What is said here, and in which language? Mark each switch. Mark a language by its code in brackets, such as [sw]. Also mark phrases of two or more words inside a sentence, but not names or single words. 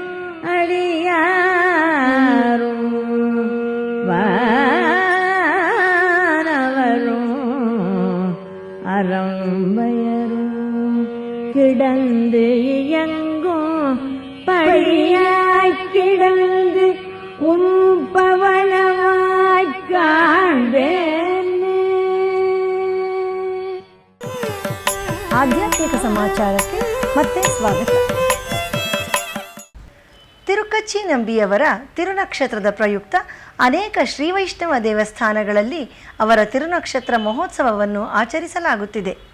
[ta] அடியாரும் வானவரும் அறம்பயரும் கிடந்து இயங்கும் படியாய் கிடந்து உம்பவளவாய் காண்பேனே. [kn] ಆಧ್ಯಾತ್ಮಿಕ ಸಮಾಚಾರಕ್ಕೆ ಮತ್ತೆ ಸ್ವಾಗತ. ತಿರುಕಚ್ಚಿ ನಂಬಿಯವರ ತಿರುನಕ್ಷತ್ರದ ಪ್ರಯುಕ್ತ ಅನೇಕ ಶ್ರೀವೈಷ್ಣವ ದೇವಸ್ಥಾನಗಳಲ್ಲಿ ಅವರ ತಿರುನಕ್ಷತ್ರ ಮಹೋತ್ಸವವನ್ನು ಆಚರಿಸಲಾಗುತ್ತಿದೆ.